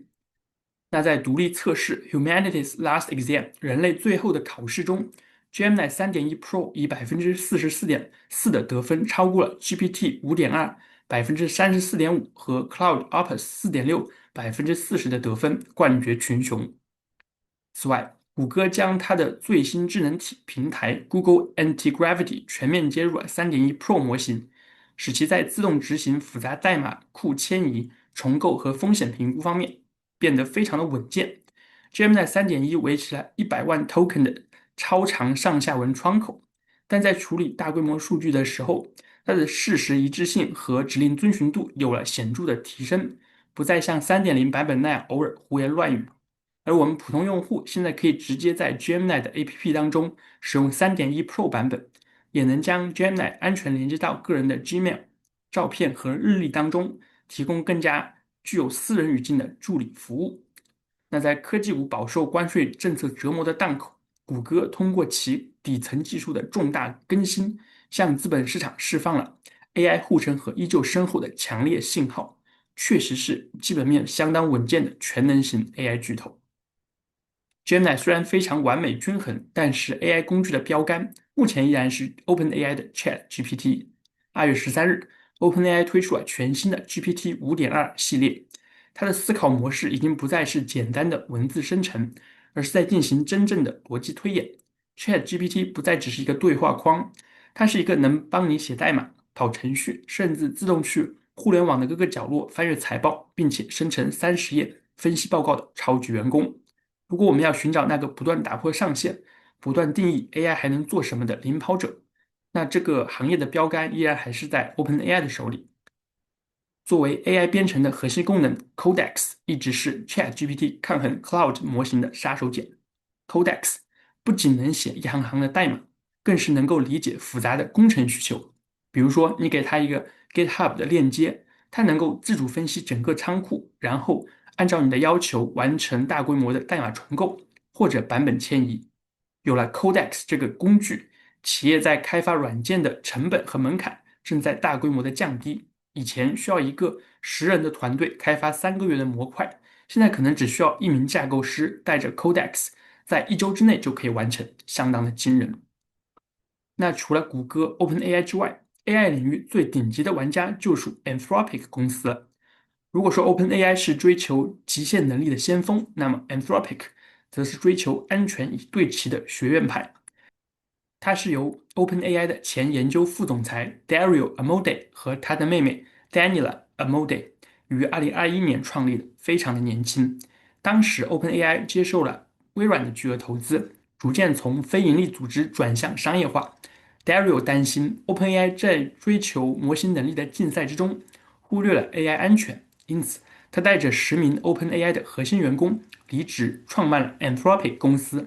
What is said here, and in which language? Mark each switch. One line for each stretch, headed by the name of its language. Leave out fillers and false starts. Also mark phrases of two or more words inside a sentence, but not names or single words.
Chinese: 那在獨立測試 Humanity's Last Exam 人類最後的考試中，Gemini 3.1 Pro 以44.4%的得分超過了 GPT 5.2 34.5%和 Cloud Opus 4.6 40%的得分，冠絕群雄。此外，谷歌将它的最新智能体平台 Google Antigravity 全面接入了3.1 Pro 模型，使其在自動執行複雜代碼庫遷移、重構和風險評估方面變得非常的穩健。Gemini 3.1維持了100萬 token 的超長上下文窗口，但在處理大規模數據的時候，它的事實一致性和指令遵循度有了显著的提升，不再像3.0版本那樣偶尔胡言亂語。而我们普通用戶现在可以直接在 Gemini 的 APP 当中使用3.1 Pro 版本，也能将 Gemini 安全连接到個人的 Gmail、照片和日曆當中，提供更加具有私人語境的助理服務。那在科技股飽受關稅政策折磨的檔口，谷歌通過其底層技術的重大更新，向資本市場釋放了 AI 護城河依舊深厚的強烈信號，確實是基本面相當穩健的全能型 AI 巨頭。Gemini 雖然非常完美均衡，但是 AI 工具的標杆目前依然是 OpenAI 的 ChatGPT。2月13日 ，OpenAI 推出了全新的 GPT 5.2系列，它的思考模式已經不再是簡單的文字生成，而是在進行真正的邏輯推演。ChatGPT 不再只是一個對話框，它是一個能幫你寫代碼、跑程序，甚至自動去互聯網的各個角落翻閱財報，並且生成30頁分析報告的超級員工。如果我們要尋找那個不斷打破上限、不斷定義 AI 還能做什麼的領跑者，那這個行業的標杆依然還是在 OpenAI 的手裡。作為 AI 編程的核心功能 Codex 一直是 ChatGPT 抗衡 Cloud 模型的殺手鐧。Codex 不僅能寫一行行的代碼，更是能夠理解複雜的工程需求。比如說，你給它一個 GitHub 的鏈接，它能夠自主分析整個倉庫，然後按照你的要求完成大規模的代碼重構或者版本遷移。有了 Codex 這個工具，企業在開發軟件的成本和門檻正在大規模的降低。以前需要一個10人的團隊開發3個月的模塊，現在可能只需要1名架構師帶着 Codex，在1周之內就可以完成，相當的驚人。那除了谷歌 OpenAI 之外，AI 領域最頂級的玩家就屬 Anthropic 公司了。如果說 OpenAI 是追求極限能力的先鋒，那麼 Anthropic 則是追求安全與對齊的學院派。它是由 OpenAI 的前研究副總裁 Dario Amodei 和他的妹妹 Daniela Amodei 於2021年創立的，非常的年輕。當時 OpenAI 接受了微軟的巨額投資，逐漸從非營利組織轉向商業化。Dario 擔心 OpenAI 在追求模型能力的競賽之中，忽略了 AI 安全，因此他帶着10名 OpenAI 的核心員工離職，創辦了 Anthropic 公司。